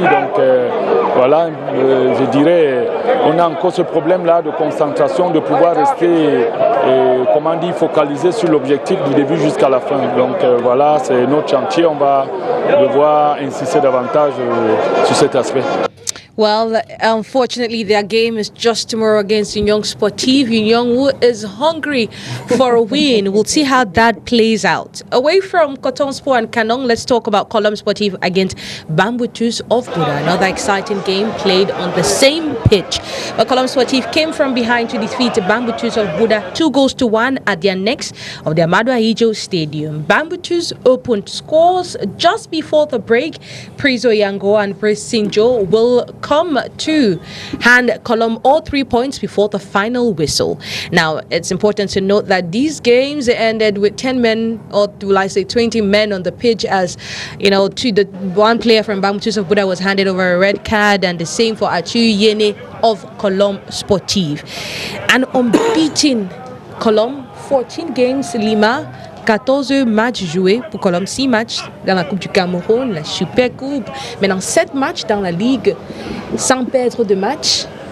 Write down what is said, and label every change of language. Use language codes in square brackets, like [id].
[fr] Donc voilà, je dirais, on a encore ce problème-là de concentration, de pouvoir rester, comment dire, focalisé sur l'objectif du début jusqu'à la fin. Donc voilà, c'est notre chantier, on va devoir insister davantage sur cet aspect. [en] Well, unfortunately, their game is just tomorrow against Union Sportive. Union, who is hungry for a win. We'll see how that plays out. Away from Coton Sport and Canon, let's talk about Colombe Sportive against Bamboutus of Buda. Another exciting game played on the same pitch. But Colombe Sportive came from behind to defeat Bamboutus of Buda 2-1 at the annex of the Amadou Ahijo Stadium. Bamboutus opened scores just before the break. Prizo Yango and Prince Sinjo will come to hand Colombe all 3 points before the final whistle. Now, it's important to note that these games ended with 10 men, or will I say 20 men on the pitch, as you know, one player from Bamboutus of Buda was handed over a red card, and the same for Achu Yene of Colombe Sportive. An unbeaten Colombe, 14 games, [fr] Lima, 14 matchs joués pour Colombe, 6 matchs dans la Coupe du Cameroun, la Super Coupe, maintenant 7 matchs dans la Ligue sans perdre de match.